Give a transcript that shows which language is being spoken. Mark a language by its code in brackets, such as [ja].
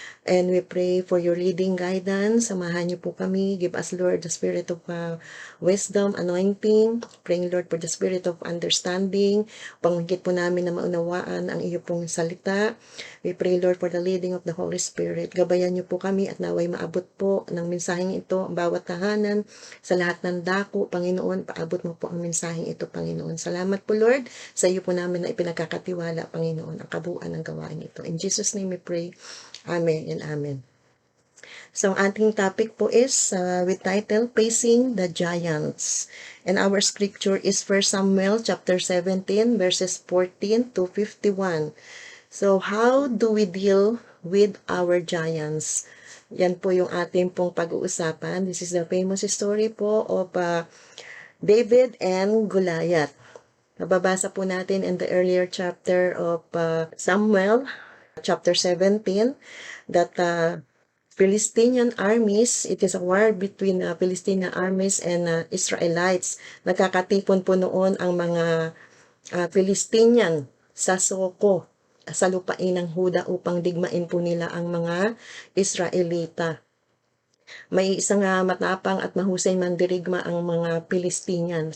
[en] And we pray for your leading guidance. [tl] Samahan niyo po kami. [en] Give us, Lord, the spirit of wisdom, anointing. Praying, Lord, for the spirit of understanding. [tl] Pangungkit po namin na maunawaan ang iyo pong salita. [en] We pray, Lord, for the leading of the Holy Spirit. [tl] Gabayan niyo po kami at naway maabot po ng mensaheng ito ang bawat tahanan sa lahat ng dako. Panginoon, paabot mo po ang mensaheng ito, Panginoon. Salamat po, Lord, sa iyo po namin na ipinagkakatiwala, Panginoon, ang kabuuan ng gawain ito. [en] In Jesus' name we pray. Amen and amen. So, [tl] ang ating topic po [en] is with title, Facing the Giants. And our scripture is 1 Samuel chapter 17, verses 14 to 51. So, how do we deal with our giants? [tl] Yan po yung ating pong pag-uusapan. [en] This is the famous story po of David and Goliath. [tl] Nababasa po natin [en] in the earlier chapter of Samuel, chapter 17, that Philistine armies, it is a war between Philistine armies and Israelites. [tl] Nagkakatipon po noon ang mga Philistinian sa Soko, sa lupain ng Huda upang digmain po nila ang mga Israelita. May isang matapang at mahusay mandirigma ang mga Philistinian.